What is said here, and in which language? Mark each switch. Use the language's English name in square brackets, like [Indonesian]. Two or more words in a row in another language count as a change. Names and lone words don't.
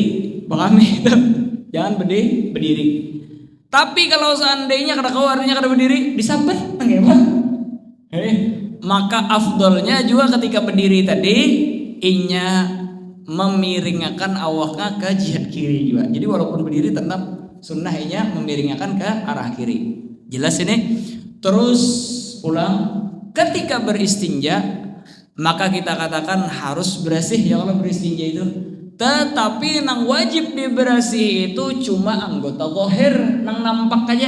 [Indonesian] Paham itu? Jangan berdiri. Tapi kalau seandainya kada kau artinya kada berdiri, disambat bagaimana? Maka afdolnya juga ketika berdiri tadi inya memiringkan awaknya ke jihad kiri juga. Jadi walaupun berdiri tetap sunnahnya memiringkan ke arah kiri. Jelas ini? Terus ulang, ketika beristinja maka kita katakan harus bersih ya kalau beristinja itu. Tetapi nang wajib dibersih itu cuma anggota zahir nang nampak aja.